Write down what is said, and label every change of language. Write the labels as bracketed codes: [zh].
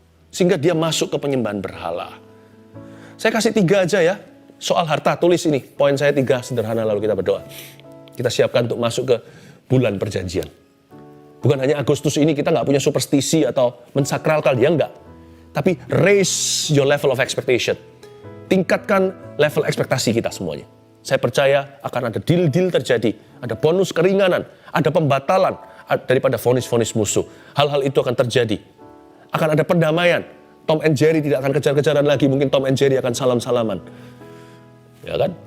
[id] Sehingga dia masuk ke penyembahan berhala. Saya kasih 3 aja ya. Soal harta, tulis ini. Poin saya 3 sederhana lalu kita berdoa. Kita siapkan untuk masuk ke bulan perjanjian. Bukan hanya Agustus ini kita nggak punya superstisi atau mensakralkan, ya enggak. Tapi [en] raise your level of expectation. [id] Tingkatkan level ekspektasi kita semuanya. Saya percaya akan ada deal-deal terjadi. Ada bonus keringanan, ada pembatalan daripada vonis-vonis musuh. Hal-hal itu akan terjadi. Akan ada pendamaian. Tom and Jerry tidak akan kejar-kejaran lagi. Mungkin Tom and Jerry akan salam-salaman. Ya kan?